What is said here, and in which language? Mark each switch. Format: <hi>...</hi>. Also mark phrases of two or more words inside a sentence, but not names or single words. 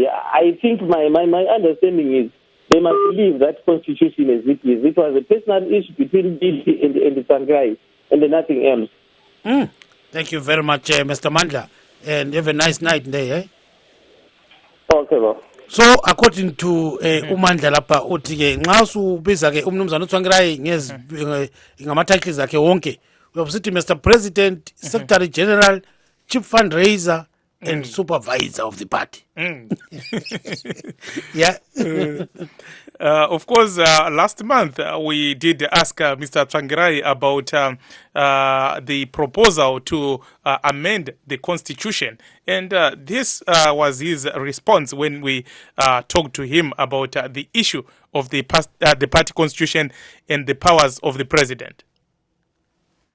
<en>I think my understanding is they must leave that constitution as it is. It was a personal issue between DP and Tsvangirai and nothing else. Thank you very much, Mr. Mandla, and have a nice night there. Okay, well.</en> <nd>So according to uMandla lapha uthi ke nxa usubiza ke umnumzana uTsvangirai ngama-titles akhe wonke uyabusithi Mr.</nd> <en>President, Secretary General, Chief Fundraiser and Supervisor of the party. Yeah. Of course, last month we did ask Mr. Tsvangirai about the proposal to amend the constitution, and this was his response when we talked to him about the issue of the party constitution and the powers of the president.</en>